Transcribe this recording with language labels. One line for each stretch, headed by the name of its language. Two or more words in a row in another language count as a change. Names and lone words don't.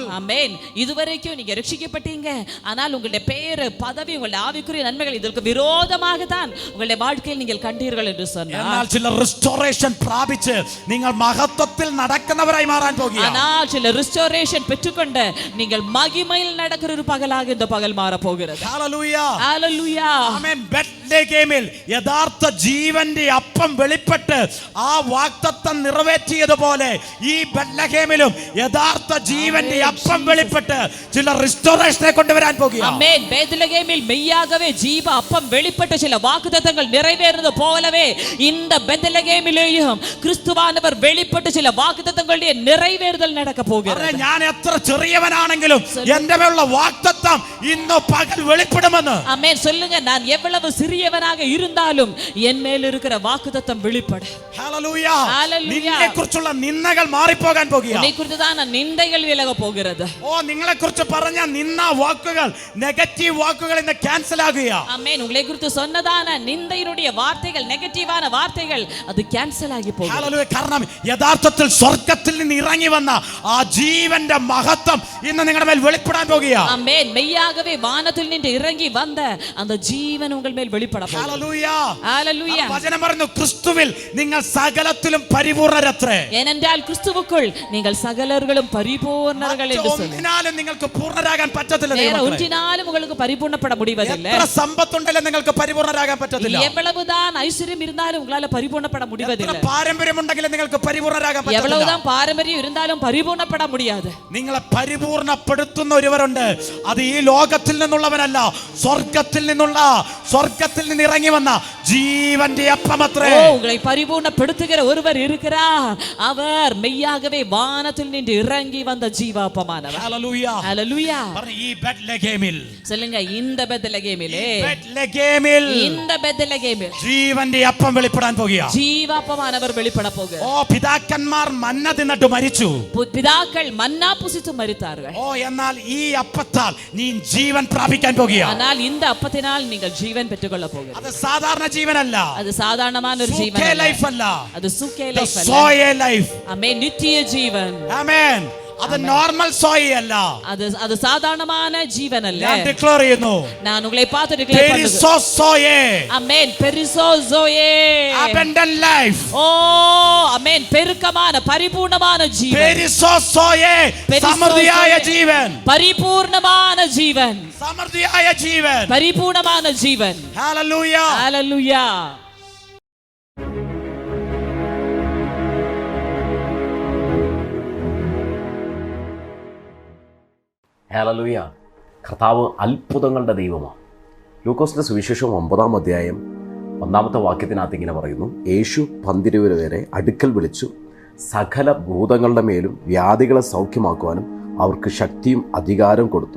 Tamil: ஆமென், இதுவரைக்கும் நீங்க ரட்சிக்கப்பட்டீங்க, ஆனால் உங்களுடைய பேரு, பதவி, உங்களுடைய ஆவிக்குரிய நன்மைகள் இதற்கு விரோதமாக தான் உங்களுடைய வாழ்க்கையில் நீங்கள் கண்டீர்கள் என்று சொன்னார்.
Malayalam: എന്നാൽ ചില റിസ്റ്റോറേഷൻ പ്രാപിച്ച് നിങ്ങൾ മഹത്വത്തിൽ നടക്കുന്നവരായി മാറാൻ പോകുകയാണ്.
Tamil: ஆனால் சில ரிஸ்டோரேஷன் பெற்றுக்கொண்டு நீங்கள் மகிமையில் நடக்கிற ஒரு பகலாக இந்த பகல் மாற போகிறது.
Malayalam: ഹല്ലേലൂയ.
Tamil: ஹல்லேலூயா.
Malayalam: ആമേൻ. ബെത്ലഹേമിൽ യഥാർത്ഥ ജീവന്റെ അപ്പം വെളിപ്പെട്ട് ആ വാഗ്ദത്തം നിറവേറ്റിയതുപോലെ ഈ ബെത്ലഹേമിലും യഥാർത്ഥ ജീവന്റെ അപ്പം വെളിപ്പെട്ട് ചില റിസ്റ്റോറേഷനെ കൊണ്ടുവരാൻ പോകുകയാണ്.
Tamil: ஆமென். பெத்லகேமில் மெய்யாகவே ஜீவ அப்பம் வெளிப்பட்ட சில வாக்குத்தத்தங்கள் நிறைவேறுவது போலவே இந்த பெத்லகேமிலேயும் கிறிஸ்துவானவர் வெளிப்பட்ட சில வாக்குத்தத்தங்களுடைய நிறைவேறுதல் நடக்க போகிறது.
Malayalam: ഞാൻ എത്ര ചെറിയവനാണെങ്കിലും എന്റെ മേലുള്ള വാഗ്ദത്തം ഇന്ന് പകൽ വെളിപ്പെടുമെന്ന്.
Tamil: ஆமென். சொல்லுங்க, நான் எவ்வளவு சிறியவனாக இருந்தாலும் என் மேல் இருக்கிற வாக்குத்தத்தம் வெளிப்பட.
Malayalam: ഹല്ലേലൂയ. ഹല്ലേലൂയ. നിന്നെക്കുറിച്ചുള്ള നിന്ദകൾ മാറിപ്പോകാൻ പോകുകയാണ്.
Tamil: உன்னை குறித்துதான நிந்தைகள் விலக போகிறது.
Malayalam: നിങ്ങളെ കുറിച്ച് പറഞ്ഞ നിന്ന വാക്കുകൾ, നെഗറ്റീവ് വാക്കുകൾ ഇന്ന് ക്യാൻസൽ ആകുകയാണ്.
Tamil: ஆமென். உங்களை குறித்து சொன்னதான நிந்தையினுடைய வார்த்தைகள், நெகட்டிவான வார்த்தைகள் அது கேன்சல் ஆகி போகும்.
Malayalam: ഹല്ലേലൂയ. കാരണം യഥാർത്ഥത്തിൽ സ്വർഗ്ഗത്തിൽ നിന്ന് ഇറങ്ങി വന്ന ആ ജീവന്റെ മഹത്വം ഇന്ന് നിങ്ങളുടെ മേൽ വെളിപ്പെടാൻ പോകുകയാണ്.
Tamil: ஆமென். மெய்யாகவே வானத்தில் நின்று இறங்கி வந்த அந்த ஜீவன் உங்கள் மேல் வெளிப்பட போகிறது.
Malayalam: ഹല്ലേലൂയ.
Tamil: ஹalleluya.
Malayalam: വചനം പറയുന്നു, ക്രിസ്തുവിൽ നിങ്ങൾ സകലത്തിലും പരിപൂർണരത്രേ.
Tamil: ஏனென்றால் கிறிஸ்துவுக்குள் நீங்கள் சகலர்களும் பரிபூர்ணர்கள் என்று சொல்லி.
Malayalam: ഒന്നിനാലും നിങ്ങൾക്ക് പൂർണ്ണരാകാൻ പറ്റത്തില്ല.
Tamil: வேற ஒன்றினாலும் உங்களுக்கு பரிபூர்ணப்பட முடிவதில்லை.
Malayalam: എത്ര സമ്പത്തുണ്ടെങ്കിലും നിങ്ങൾക്ക് പരിപൂർണരാകാൻ പറ്റത്തില്ല.
Tamil: எவ்வளவுதான் ஐஸ்வர்யம் இருந்தாலும் உங்களால பரிபூர்ணப்பட முடிவதில்லை.
Malayalam: എത്ര പാരമ്പര്യമുണ്ടെങ്കിലും നിങ്ങൾക്ക് പരിപൂർണരാകാൻ പറ്റത്തില്ല.
Tamil: எவ்வளவுதான் பாரம்பரியம் இருந்தாலும் பரிபூர்ணப்பட முடியாது.
Malayalam: നിങ്ങളെ പരിപൂർണപ്പെടുത്തുന്ന ഒരുവരുണ്ട്. അത് ഈ ലോകത്തിൽ നിന്നുള്ളവനല്ല, സ്വർഗ്ഗത്തിൽ നിന്ന് ഇറങ്ങി വന്ന ജീവന്റെ അപ്പമത്രേ.
Tamil: உங்களை பரிபூர்ணப்படுத்துகிற ஒருவர் இருக்கிறார். அவர் மெய்யாகவே வானத்தில் நின்று இறங்கி வந்த ஜீவாப்பமானவர்.
Malayalam: ഹല്ലേലൂയ.
Tamil: ஹalleluya.
Malayalam: ഈ ബെത്ലഹേമിൽ,
Tamil: சொல்லுங்க, இந்த பெத்லகேமிலே, இந்த பெத்லகேமில்
Malayalam: ജീവന്റെ അപ്പം വെളിപ്പെടാൻ പോകുകയാണ്.
Tamil: ஜீவாப்பமானவர் வெளிப்பட போகிறார்.
Malayalam: പിതാക്കന്മാർ മന്ന തിന്നിട്ട് മരിച്ചു.
Tamil: பிதாக்கள் மன்னா புசித்து மரித்தார்கள்.
Malayalam: എന്നാൽ ഈ അപ്പത്താൽ നീ ജീവൻ പ്രാപിക്കാൻ പോകുകയാണ്.
Tamil: ஆனால் இந்த அப்பத்தினால் நீங்கள் ஜீவன் பெற்றுக்கொள்ள போகிறீர்கள்.
Malayalam: അത് സാധാരണ ജീവനല്ല,
Tamil: அது சாதாரணமான ஒரு ஜீவன் அல்ல.
Malayalam: ലൈഫ് അല്ല,
Tamil: அது சுக்கே லைஃப் அல்ல.
Malayalam: സോയേ ലൈഫ്.
Tamil: ஆமென். நித்திய ஜீவன்.
Malayalam: ആമേൻ. അത് നോർമൽ സോയേ അല്ല,
Tamil: அது சாதாரணமான ஜீவன் அல்ல.
Malayalam: ഞാൻ ഡിക്ലെയർ ചെയ്യുന്നു,
Tamil: நான் உங்களை பார்த்து டிக்ளேர் பண்ணுகிறேன்.
Malayalam: പെരിസോസോയേ.
Tamil: ஆமென். பெரிசோசோயே.
English: abundant life.
Tamil: ஓ ஆமென். பெருக்கமான பரிபூர்ணமான ஜீவன்.
Malayalam: പെരിസോസോയേ. സമൃദ്ധിയായ ജീവൻ,
Tamil: பரிபூர்ணமான ஜீவன்,
Malayalam: സമൃദ്ധിയായ ജീവൻ,
Tamil: பரிபூர்ணமான ஜீவன்.
Malayalam: ഹല്ലേലൂയ.
Tamil: ஹalleluya.
Malayalam: ഹല്ലേലൂയ. കർത്താവ് അത്ഭുതങ്ങളുടെ ദൈവമാണ്. ലൂക്കോസിന്റെ സുവിശേഷം 9-ാം അധ്യായം 1-ാമത്തെ വാക്യത്തിനകത്ത് ഇങ്ങനെ പറയുന്നു, യേശു 12 പേരെ അടുക്കൽ വിളിച്ചു സകല ഭൂതങ്ങളുടെ മേലും വ്യാധികളെ സൗഖ്യമാക്കുവാനും അവർക്ക് ശക്തിയും അധികാരം കൊടുത്തു.